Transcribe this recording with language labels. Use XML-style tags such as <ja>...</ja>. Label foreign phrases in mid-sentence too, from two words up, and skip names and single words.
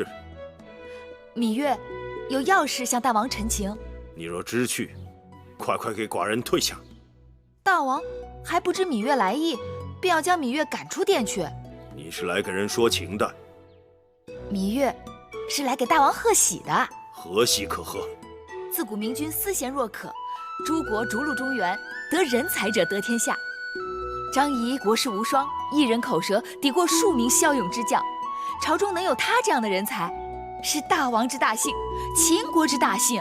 <zh>芈月有要事向大王陳情。你若知趣，快給寡人退下。大王還不知芈月來意，便要將芈月趕出殿去。你是來給人說情的？芈月是來給大王賀喜的。何喜可賀？自古明君思賢若渴，諸國逐鹿中原，得人才者得天下。張儀國士無雙，一人口舌抵過數名驍勇之將，朝中能有他這樣的人才，是大王之大幸，秦國之大幸。</zh>